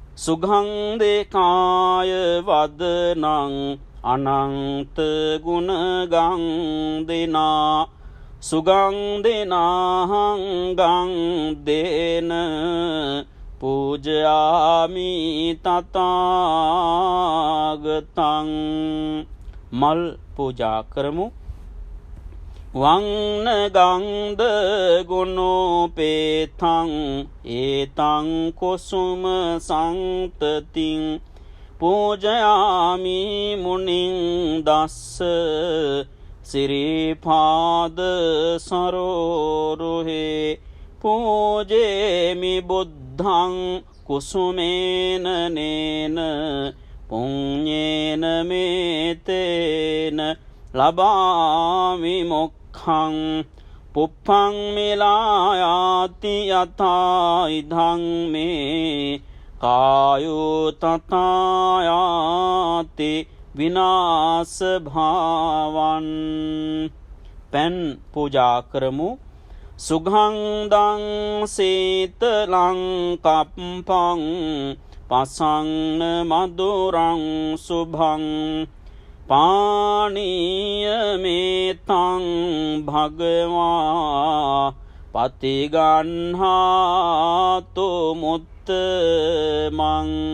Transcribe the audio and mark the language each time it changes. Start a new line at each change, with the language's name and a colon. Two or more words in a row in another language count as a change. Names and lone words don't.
Pali: සුගන්ධේ කාය වදනං අනන්ත ගුණ ගං දෙනා සුගං දෙනාහං ගං දේන පූජයාමි තථාගතං.
Sinhala: මල් පූජා කරමු.
Pali: වංන ගන්ධ ගුණෝපේතං ඒතං කුසුම සංතතින් පූජයාමි මුනිං දස්ස සිරිපාද සරෝරුහේ පූජේමි බුද්ධං කුසුමේන නේන පුඤ්ඤේන මේතේන ලබාමි මොක්ඛං පුප්පං මිලායාති යතා ඉදං මේ කායෝ තථායාති විනාශ භාවන්.
Sinhala: පෙන් පූජා කරමු.
Pali: සුගන්ධං සීතලං කප්පං පසංන මధుරං සුභං පානීය මේතං භගවා පතිගන්හාතු මුත්තමං.